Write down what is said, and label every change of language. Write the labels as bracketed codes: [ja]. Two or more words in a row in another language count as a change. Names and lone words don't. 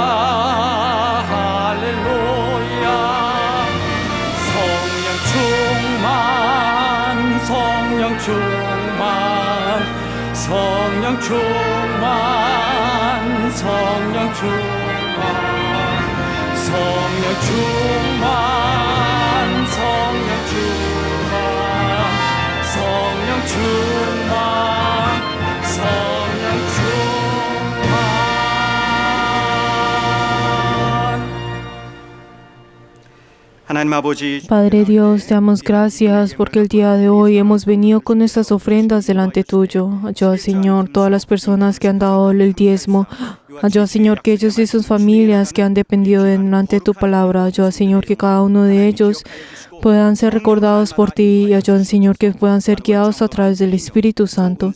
[ko] 할렐루야 성령 충만 성령 충만 성령 충만 성령 충만 성령 충만 성령 충만 성령 충만 성령 충만. 하나님 아버지, [es] Padre Dios, te damos gracias porque el día de hoy hemos venido con nuestras ofrendas delante tuyo. Ayuda, Señor, todas las personas que han dado el diezmo. Ayuda, Señor, que ellos y sus familias que han dependido delante de tu palabra. Ayuda, Señor, que cada uno de ellos puedan ser recordados por ti y ayuda, Señor, que puedan ser guiados a través del Espíritu Santo.